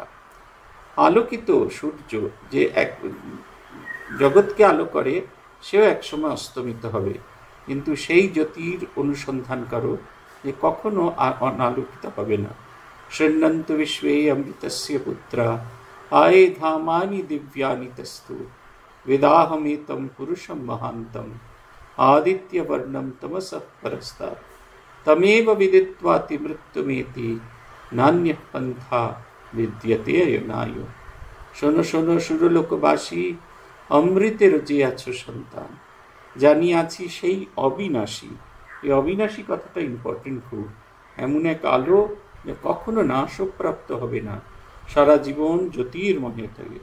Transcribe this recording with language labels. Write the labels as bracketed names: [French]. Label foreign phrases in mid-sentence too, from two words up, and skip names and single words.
[Bangla] আলোকিত সূর্য যে এক জগৎকে আলো করে সেও একসময় অস্তমিত হবে, কিন্তু সেই জ্যোতির অনুসন্ধান করো যে কখনো অনালোকিত হবে না। [Sanskrit] শৃণ্বন্তু বিশ্বে অমৃতস্য পুত্রা আয়ে ধামানি দিব্যানি তস্তু বেদাহমেতম পুরুষম মহান্তম আদিত্যবর্ণম তমসঃ পরস্তাৎ তমেব বিদিত্বাতি মৃত্যুমেতি নান্যঃ পন্থা বিদ্যতে অয়নায়। [Bangla] শোনো শোনো সুরলোকবাসী, অমৃতের যে আছো সন্তান, জানিয়াছি সেই অবিনাশী। এই অবিনাশী কথাটা ইম্পর্টেন্ট খুব। এমন এক আলো যে কখনো নাশপ্রাপ্ত হবে না, সারা জীবন জ্যোতির্ময় থাকে।